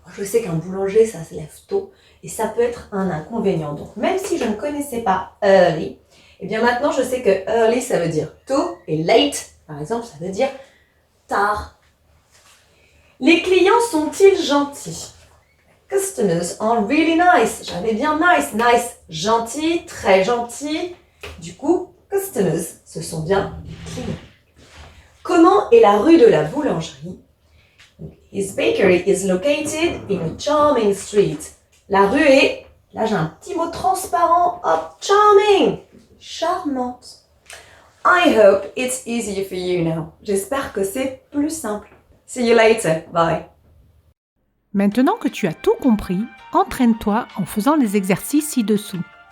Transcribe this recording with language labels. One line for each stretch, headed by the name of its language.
French: Je sais qu'un boulanger, ça se lève tôt et ça peut être un inconvénient. Donc même si je ne connaissais pas early, eh bien maintenant je sais que early ça veut dire tôt et late, par exemple, ça veut dire tard. Les clients sont-ils gentils?
English: Customers are really nice.
French: J'avais bien nice, gentil, très gentil. Du coup, customers, ce sont bien les clients. Comment est la rue de la boulangerie?
English: His bakery is located in a charming street.
French: La rue est, là j'ai un petit mot transparent, hop, charming, charmante.
English: I hope it's easier for you now.
French: J'espère que c'est plus simple.
English: See you later, bye.
French: Maintenant que tu as tout compris, entraîne-toi en faisant les exercices ci-dessous.